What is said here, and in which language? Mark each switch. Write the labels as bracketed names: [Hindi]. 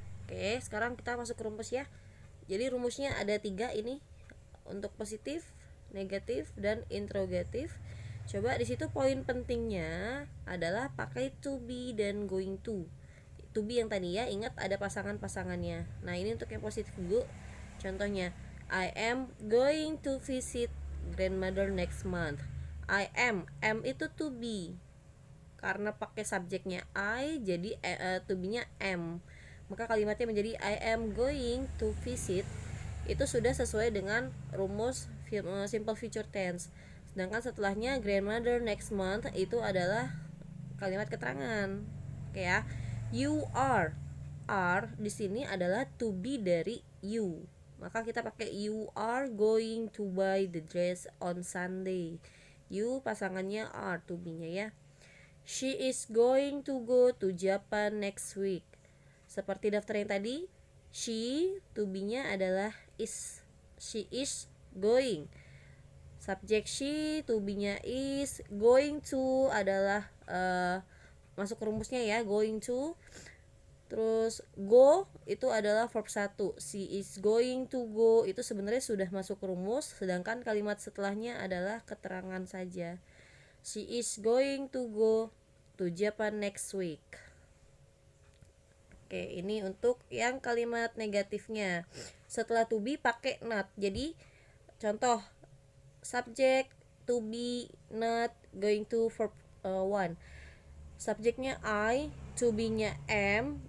[Indonesian] Oke, sekarang kita masuk ke rumus ya. Jadi rumusnya ada 3 ini, untuk positif, negatif, dan interrogatif. Coba di situ poin pentingnya adalah pakai to be dan going to. To be yang tadi ya, ingat ada pasangan-pasangannya. Nah, ini untuk yang positif dulu. [English] Contohnya, I am going to visit grandmother next month. [Indonesian] I am itu to be. Karena pakai subjeknya I, jadi to be-nya am. Maka kalimatnya menjadi [English] I am going to visit. [Indonesian] Itu sudah sesuai dengan rumus simple future tense. Sedangkan setelahnya grandmother next month itu adalah kalimat keterangan. Oke ya. You are di sini adalah to be dari you. Maka kita pakai [English] you are going to buy the dress on Sunday. [Indonesian] You pasangannya are, to be-nya ya. [English] She is going to go to Japan next week. [Indonesian] Seperti daftar yang tadi, she, to be-nya adalah is. [English] She is going. [Indonesian] Subjek she, to be-nya is. Going to adalah masuk ke rumusnya ya, going to. Terus go itu adalah verb 1. She is going to go itu sebenarnya sudah masuk ke rumus, sedangkan kalimat setelahnya adalah keterangan saja. [English] She is going to go to Japan next week. [Indonesian] Oke, ini untuk yang kalimat negatifnya. Setelah to be pakai not. Jadi contoh subjek to be, not, going to, verb 1. Subjeknya I, to be-nya am.